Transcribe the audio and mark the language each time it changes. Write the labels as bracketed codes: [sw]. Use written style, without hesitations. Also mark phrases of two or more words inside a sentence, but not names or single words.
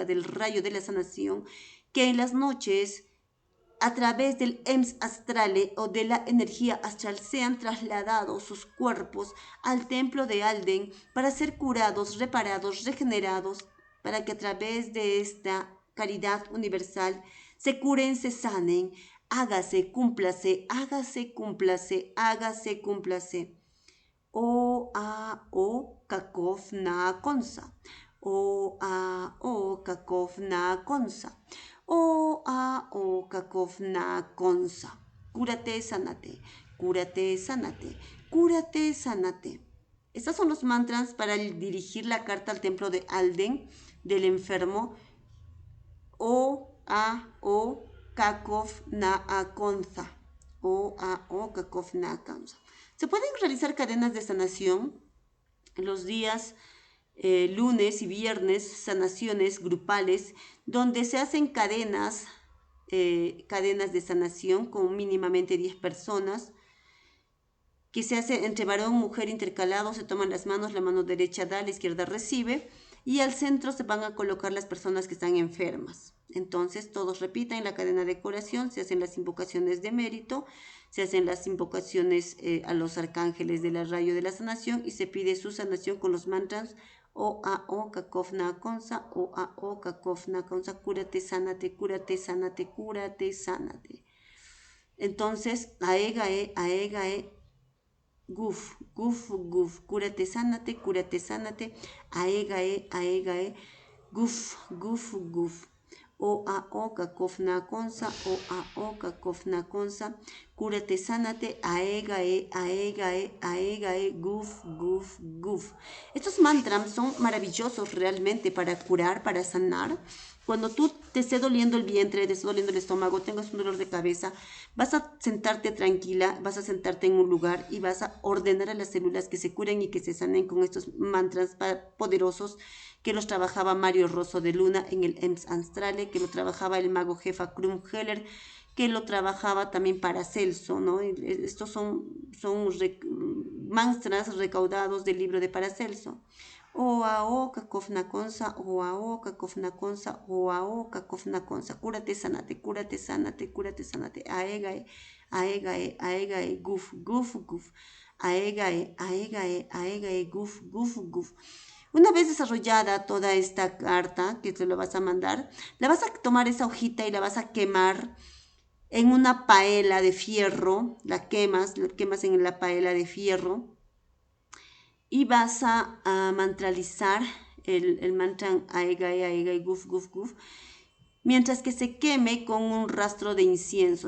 [es] del rayo de la sanación que en las noches a través del EMS astrale o de la energía astral sean trasladados sus cuerpos al templo de Alden para ser curados, reparados, regenerados, para que a través de esta caridad universal se curen, se sanen, hágase, cúmplase, hágase, cúmplase, hágase, cúmplase. O a o kakov na konsa. O a o kakov na konsa. O a o kakov na konsa. Cúrate, sánate. Cúrate, sánate. Cúrate, sánate. Estos son los mantras para dirigir la carta al templo de Alden del enfermo. O a o kakov na konsa. O a o kakov na konsa. Se pueden realizar cadenas de sanación los días lunes y viernes, sanaciones grupales, donde se hacen cadenas de sanación con mínimamente 10 personas, que se hace entre varón y mujer intercalado, se toman las manos, la mano derecha da, la izquierda recibe, y al centro se van a colocar las personas que están enfermas. Entonces todos repiten la cadena de curación, se hacen las invocaciones de mérito, se hacen las invocaciones a los arcángeles del rayo de la sanación y se pide su sanación con los mantras O a o kakov na konsa, O a o kakov na konsa, cúrate, sánate, cúrate, sánate, cúrate, sánate. Entonces, aegae, guf, guf, guf, cúrate, sánate, aegae, guf, guf, guf. O a o kakov na konsa, O a o kakov na konsa, cúrate, sánate, aegae, guf, guf, guf. Estos mantras son maravillosos realmente para curar, para sanar. Cuando tú te esté doliendo el vientre, te esté doliendo el estómago, tengas un dolor de cabeza, vas a sentarte tranquila, vas a sentarte en un lugar y vas a ordenar a las células que se curen y que se sanen con estos mantras poderosos que los trabajaba Mario Rosso de Luna en el EMS Astrale, que lo trabajaba el mago jefa Krum Heller, que lo trabajaba también Paracelso, ¿no? Estos son mantras recaudados del libro de Paracelso. Oaoka kofnakonsa, oaoka kofnakonsa, oaoka kofnakonsa. Cúrate, sánate, cúrate, sánate, cúrate, sánate. Aegae, aegae, aegae, guf, guf, guf. Aegae, aegae, aegae, guf, guf, guf. Una vez desarrollada toda esta carta que te lo vas a mandar, la vas a tomar esa hojita y la vas a quemar en una paela de fierro. La quemas en la paela de fierro y vas a mantralizar el mantra Aegae, Aegae, Guf, Guf, Guf, mientras que se queme con un rastro de incienso.